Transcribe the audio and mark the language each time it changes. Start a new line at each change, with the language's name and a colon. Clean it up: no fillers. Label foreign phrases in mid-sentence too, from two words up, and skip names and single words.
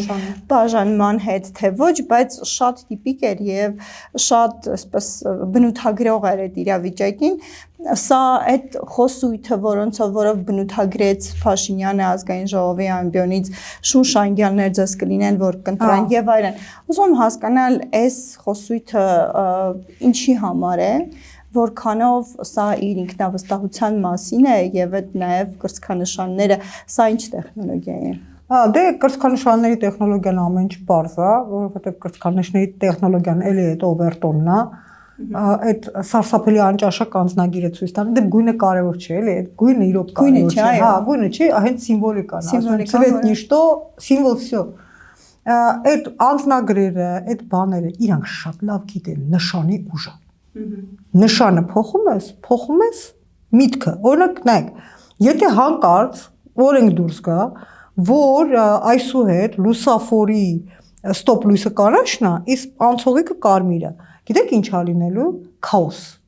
Armenian: բաժանման հետ թե ոչ, բայց շատ տիպիկ էր եւ շատ այսպես բնութագրող էր այդ իրավիճակին։ Սա այդ խոսույթը, որով բնութագրեց Փաշինյանը ազգային ժողովի ամբիոնից շունչ անգյալներ ձեզ կլինեն, որ կընտրեն եւ այլն։ Ուզում եմ հասկանալ, այս խոսույթը ինչի համար է, որքանով սա իր ինքնավստահության մասին է եւ այդ նաեւ կրծքանշանները, սա ինչ տեխնոլոգիա է։ Դե կրծքանշանների տեխնոլոգիան ամեն ինչ բարձ է, որովհետեւ կրծքանշանների տեխնոլոգիան էլի այդ օվերտոնն է, այդ սարսափելի անճաշակ անձնագիրը ցույց տալու, դե գույնը կարևոր չէ, էլի, այդ գույնը իրոք կարևոր չէ, հա, գույնը չի, հենց սիմվոլիկան, ասում
Russian: цвет ничто, символ всё։
Armenian: Այդ անձնագրերը, այդ բաները իրանք շատ լավ գիտեն նշանի ուժը։ Նշանը փոխում ես միտքը։ Օրինակ, նայեք, եթե հանկարծ օրենք դուրս գա, որ այսուհետ լուսաֆորի ստոպ լույսը կանաչն է, իսկ անցողիկը կարմիր է։ Գիտեք ինչ է լինելու։ Քաոս։